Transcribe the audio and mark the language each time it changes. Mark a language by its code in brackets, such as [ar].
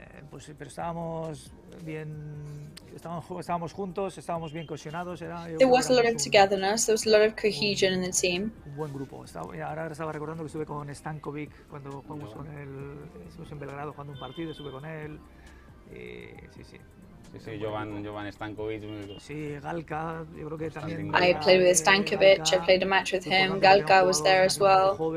[es] pues, pero estábamos bien, estábamos juntos, estábamos bien cohesionados. [en] There was a lot of togetherness, there was a lot of cohesion in the team. [es] Un buen grupo. Ahora estaba recordando que estuve con Stankovic cuando jugamos con él, estuvimos en Belgrado jugando un partido, estuve con él. Sí, sí. Sí, Jovan Stankovic. Sí, Galka, yo creo que también. [en] I played with Stankovic, I played a match with him, Galka was there as well.